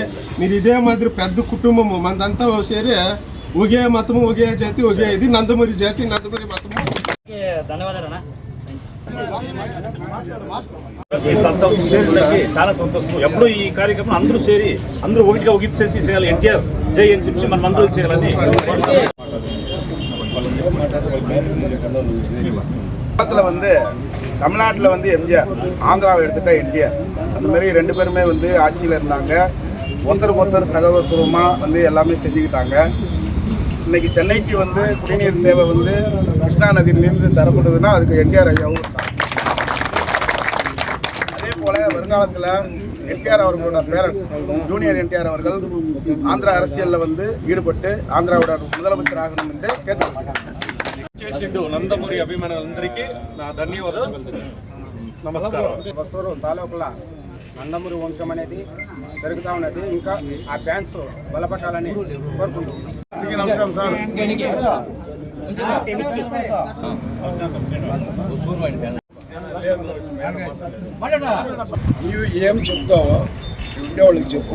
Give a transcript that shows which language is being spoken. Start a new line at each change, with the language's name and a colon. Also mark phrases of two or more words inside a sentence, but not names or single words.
Telugu: మీరు ఇదే మాదిరి పెద్ద కుటుంబము, మనదంతా చేరి ఒకే మతము, ఒకే జాతి, ఒకే ఇది నందమూరి జాతి, నందమూరి మతము. ధన్యవాదాలు. సేరినకి చాలా సంతోషం. ఎప్పుడు ఈ కార్యక్రమం అందరూ సేరి అందరూ ఒకటిగా ఒక చేసి చేయాలి. ఎన్టీఆర్ జై అని చెప్పి మనం అందరూ చేయాలని.
Tamil: தமிழ்நாட்டில் எம்ஜிஆர், ஆந்திராவை எடுத்துட்டா என்டிஆர். அந்த மாதிரி 2 பேருமே ஆட்சியில் இருந்தாங்க. ஒருத்தருக்கு ஒருத்தர் சகோதரத்துவமாக எல்லாமே செஞ்சுக்கிட்டாங்க. இன்னைக்கு சென்னைக்கு குடிநீர் தேவை கிருஷ்ணா நதியிலிருந்து தரப்படுதுன்னா அதுக்கு என்டிஆர் ஐயாவும். அதே போல் வருங்காலத்தில் என்டிஆர் அவர்களோட பேரண்ட்ஸ் ஜூனியர் என்டிஆர் அவர்கள் ஆந்திரா அரசியலில் ஈடுபட்டு ஆந்திராவோட முதலமைச்சர் ஆகணும் என்று கேட்டுக்கொள்கிறேன்.
Telugu: చేసిండు నందమూరి అభిమానులందరికీ నా ధన్యవాదాలు, నమస్కారం. బస్సూరు తాలూకులో నందమూరి వంశం అనేది పెరుగుతూ ఉన్నది. ఇంకా ఆ ఫ్యాన్స్ బలపడాలని కోరుకుంటున్నాం. నమస్కారం సార్. నీవు ఏం చెప్తావో ఉండేవాళ్ళకి చెప్పు.